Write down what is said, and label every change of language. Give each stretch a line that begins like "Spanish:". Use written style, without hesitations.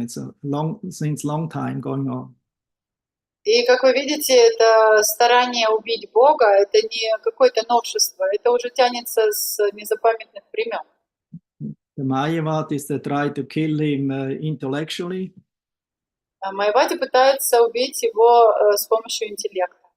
English: It's since long time going on.
Russian: И как вы видите, это старание убить Бога, это не какое-то новшество, это уже тянется с незапамятных времен.
English: The Mayavadis, they try to kill him intellectually.
Russian: Майявади пытаются убить его с помощью интеллекта.